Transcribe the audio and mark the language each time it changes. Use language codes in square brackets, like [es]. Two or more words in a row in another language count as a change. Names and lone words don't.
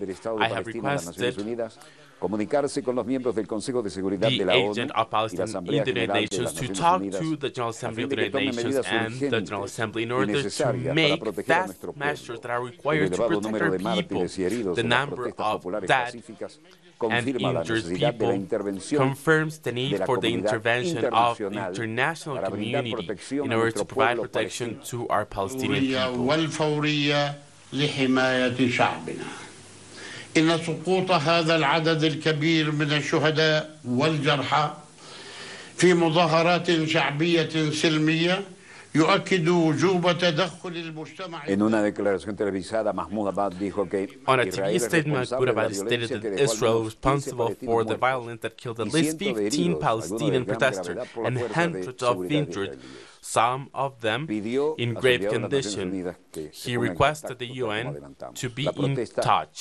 [en] I have requested the agent of Palestine in the United Nations to talk to the General Assembly of the United Nations and the General Assembly in order to make fast measures that are required to protect our people. The number of dead and injured people confirms the need for the intervention of the international community in order to provide protection to our Palestinian people. [ar] إن سقوط هذا العدد الكبير من الشهداء والجرحى في مظاهرات شعبية سلمية يؤكد وجوب تدخل المجتمع. [es] En una declaración televisada, Mahmoud Abbas dijo que [en] on a TV statement, Mahmoud Abbas stated that Israel was responsible for the violence that killed at least 15 Palestinian protesters and hundreds of injured, some of them in grave condition. He requested the UN to be in touch.